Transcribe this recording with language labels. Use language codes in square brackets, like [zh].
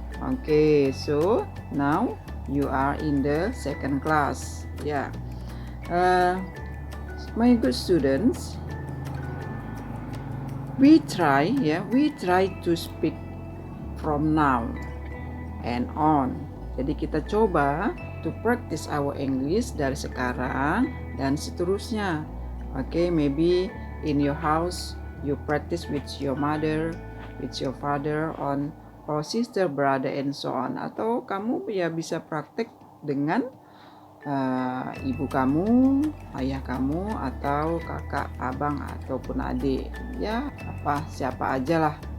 [en] Okay, so now you are in the second class. My good students, we try to speak from now and on. [id] Jadi kita coba [en] to practice our English [id] dari sekarang dan seterusnya. [en] Okay, maybe in your house you practice with your mother, with your father, or sister, brother, and so on. [id] Atau kamu bisa praktek dengan ibu kamu, ayah kamu, atau kakak, abang, ataupun adik. Siapa aja lah.